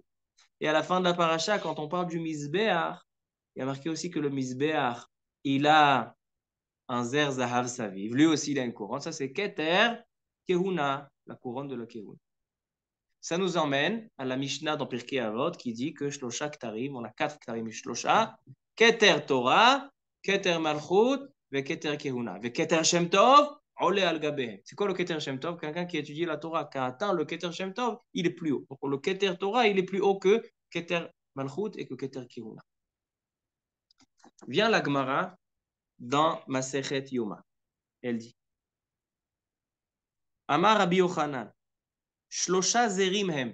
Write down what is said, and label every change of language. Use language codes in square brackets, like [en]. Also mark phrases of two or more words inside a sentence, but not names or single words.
[fr] Et à la fin de la paracha, quand on parle du Mizbeach, il y a marqué aussi que le Mizbeach, il a un [he] זר זהב סביב. [fr] Lui aussi, il a une couronne. Ça, c'est [he] כתר כהונה, [fr] la couronne de la Kehuna. Ça nous emmène à la Mishnah dans Pirkei Avot qui dit que [he] שלושה כתרים, [fr] on a 4 [he] כתרים שלושה כתר תורה כתר מלכות וכתר כהונה. וכתר שם טוב, עולה על גביהן. [fr] C'est quoi le [he] כתר שם טוב? [fr] Quelqu'un qui étudie la Torah, qui a atteint le [he] כתר שם טוב, [fr] il est plus haut. Donc le [he] כתר תורה, [fr] il est plus haut que [he] כתר מלכות [fr] et que [he] כתר כהונה. [fr] Vient la Gemara dans Masechet Yoma. Elle dit [he] אמר רבי יוחנן שלושה זרים הם.